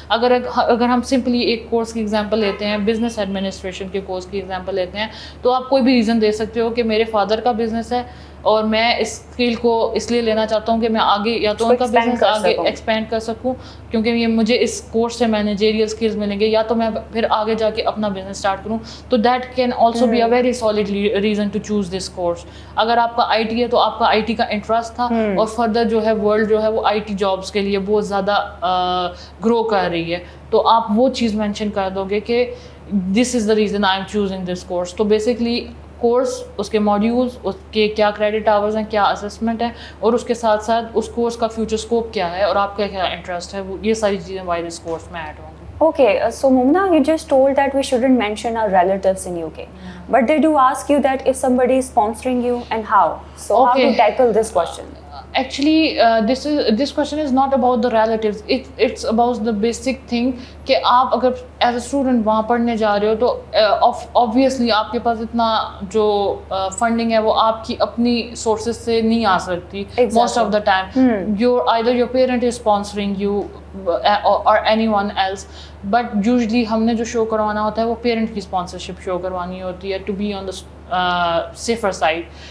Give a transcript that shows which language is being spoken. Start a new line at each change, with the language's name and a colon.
Urdu: اگر ہم سمپلی ایک کورس کی ایگزامپل لیتے ہیں, بزنس ایڈمنسٹریشن کے کورس کی ایگزامپل لیتے ہیں, تو آپ کوئی بھی ریزن دے سکتے ہو کہ میرے فادر کا بزنس ہے اور میں اس اسکل کو اس لیے لینا چاہتا ہوں کہ میں آگے یا تو ان کا بزنس آگے ایکسپینڈ کر سکوں, کیونکہ یہ مجھے اس کورس سے مینیجریل اسکلز ملیں گے, یا تو میں پھر آگے جا کے اپنا بزنس اسٹارٹ کروں.
English: تو that can also be a very solid reason to choose this course.
Urdu: اگر آپ کا آئی ٹی ہے تو آپ کا آئی ٹی کا انٹرسٹ تھا, اور فردر جو ہے ورلڈ جو ہے وہ آئی ٹی جابس کے لیے بہت زیادہ گرو کر رہی ہے, تو آپ وہ چیز مینشن کر دو گے کہ
English: This is the reason I am choosing this course.
Urdu: تو بیسکلی کورس, اس کے ماڈیولز, اس کے کیا کریڈٹ آورز ہیں, کیا اسسمنٹ ہے, اور اس کے ساتھ ساتھ اس کورس کا فیوچر اسکوپ کیا ہے اور آپ کا کیا انٹرسٹ ہے, یہ ساری چیزیں وائی دس کورس میں ایڈ ہوں گی.
English: Okay, so Mumna, you just told that we shouldn't mention our relatives in UK. But they do ask you that if somebody is sponsoring you and how. So how to tackle this question? Actually, this question is not about the relatives. It's about the basic thing
Urdu: کہ آپ اگر
English: as a student
Urdu: وہاں پڑھنے جا رہے ہو تو obviously آپ کے پاس اتنا جو فنڈنگ ہے وہ آپ کی اپنی سورسز سے نہیں آ سکتی
English: Most of the time. either your parent is sponsoring you or anyone else, but usually
Urdu: ہم نے جو شو کروانا ہوتا ہے وہ پیرنٹ کی اسپانسرشپ شو کروانی ہوتی ہے
English: To be on the safer side.